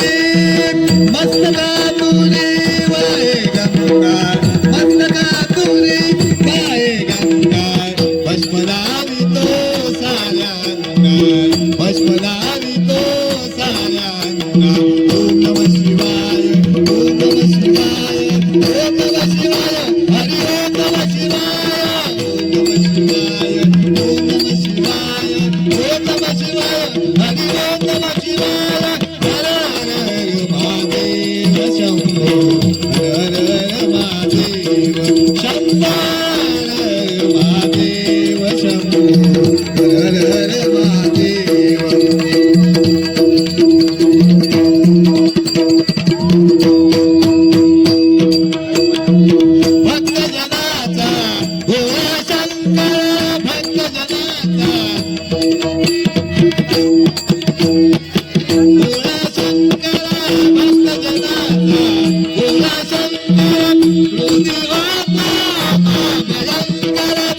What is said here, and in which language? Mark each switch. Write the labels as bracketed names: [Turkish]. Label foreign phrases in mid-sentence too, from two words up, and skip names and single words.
[Marathi] मस्तका तुरी वाय गंगा मस्तका तुरी वाय गंगा भस्मनावी तो साऱ्यांगा भस्मनावी तो साऱ्यांगा [Sanskrit] ओम नमः शिवाय ओम नमः शिवाय ओम नमः शिवाय हरि ओम नमः शिवाय ओम नमः शिवाय ओम नमः शिवाय ओम नमः शिवाय हरि ओम नमः शिवाय हर हर महादेव शंभो हर हर महादेव शंभो हर हर महादेव शंभो हर हर महादेव [Marathi] भक्तजनाचा भोळा शंकर भक्तजनाचा भोळा शंकर भक्तजनाचा भोळा शंकर हृदय वाचा भयंकर